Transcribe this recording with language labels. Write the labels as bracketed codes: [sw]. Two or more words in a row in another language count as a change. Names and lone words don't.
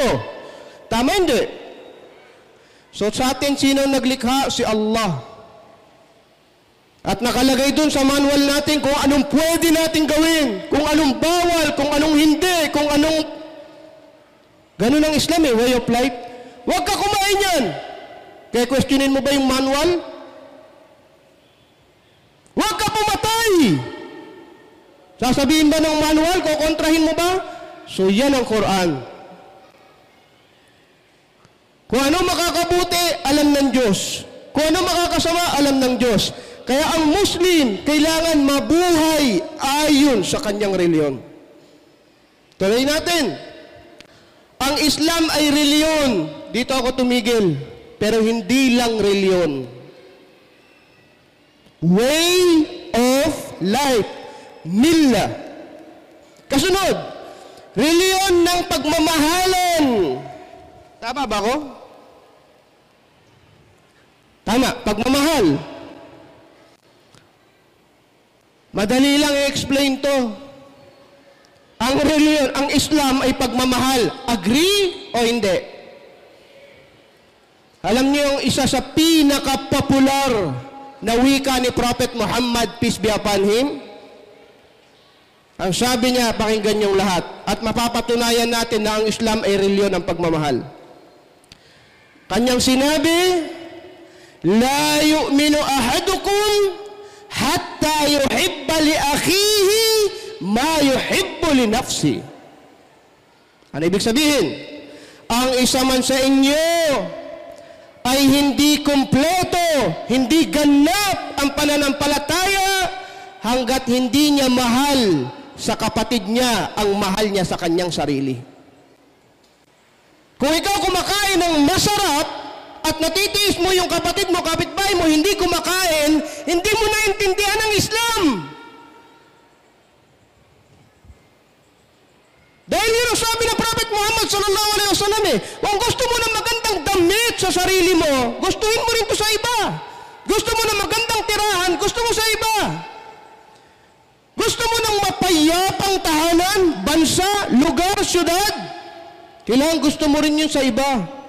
[tl] Tama hindi? So sa atin, sino naglikha? Si Allah. At nakalagay dun sa manual natin kung anong pwede natin gawin, kung anong bawal, kung anong hindi, kung anong... Ganun ang Islam eh, [en] way of life. [tl] Huwag ka kumain yan. Kaya questionin mo ba yung manual? Huwag ka pumatay. Sasabihin ba ng manual, kukontrahin mo ba? So yan ang Quran. Kung ano makakabuti, alam ng Diyos. Kung ano makakasama, alam ng Diyos. Kaya ang Muslim, kailangan mabuhay ayon sa kanyang reliyon. Tuloy natin. Ang Islam ay reliyon. Dito ako tumigil. Pero hindi lang reliyon. [en] Way of life. [tl] Milla. Kasunod, reliyon ng pagmamahalan. Tama ba ako? Tama, pagmamahal. Madali lang i-explain to. Ang reliyon, ang Islam ay pagmamahal. Agree o hindi? Alam niyo yung isa sa pinaka-popular na wika ni Prophet Muhammad, [en] peace be upon him? [tl] Ang sabi niya, pakinggan niyong lahat. At mapapatunayan natin na ang Islam ay reliyon ng pagmamahal. Kanyang sinabi, [ar] لا يؤمن أحدكم حتى يحب لأخيه ما يحب لنفسي. [tl] Ano ibig sabihin? Ang isa man sa inyo ay hindi kompleto, hindi ganap ang pananampalataya hanggat hindi niya mahal sa kapatid niya ang mahal niya sa kanyang sarili. Kung ikaw kumakain ng masarap at natitiis mo yung kapatid mo, kapitbahay mo, hindi kumakain, hindi mo naintindihan ang Islam. Dahil yun ang sabi ng Prophet Muhammad [ar] صلى الله عليه وسلم [tl] kung gusto mo ng magandang damit sa sarili mo, gustuhin mo rin to sa iba. Gusto mo ng magandang tirahan, gusto mo sa iba. Gusto mo ng mapayapang tahanan, bansa, lugar, syudad. Kailangan gusto mo rin yun sa iba.